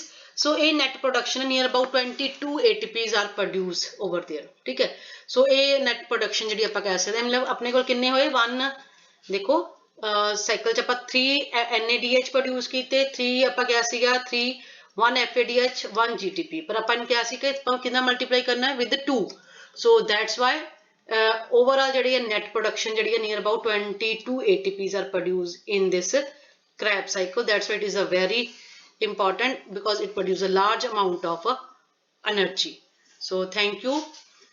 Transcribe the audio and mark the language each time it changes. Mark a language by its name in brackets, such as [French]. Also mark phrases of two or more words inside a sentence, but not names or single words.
[English] so a net production near about 22 ATPs are produced over there, [Hindi] ठीक है। [English] so a net production [Punjabi] ਜਿਹੜੀ ਆਪਾਂ ਕਹਿ ਸਕਦੇ ਹਾਂ ਮਤਲਬ ਆਪਣੇ ਕੋਲ ਕਿੰਨੇ ਹੋਏ 1 ਦੇਖੋ ਸਾਈਕਲ ਚ ਆਪਾਂ 3 NADH ਪ੍ਰੋਡਿਊਸ ਕੀਤੇ, 3 ਆਪਾਂ ਕਿਹਾ ਸੀਗਾ 1 FADH 1 GTP, ਪਰ ਆਪਾਂ ਨੂੰ ਕਿਹਾ ਸੀ ਕਿ ਆਪਾਂ ਕਿੰਨਾ ਮਲਟੀਪਲਾਈ ਕਰਨਾ ਹੈ with 2। [English] so that's why overall [Punjabi] ਜਿਹੜੀ ਹੈ [English] net production [Punjabi] ਜਿਹੜੀ ਹੈ [English] near about 22 ATPs are produced in this Krebs cycle। that's why it is a very important because it produces a large amount of energy। so thank you।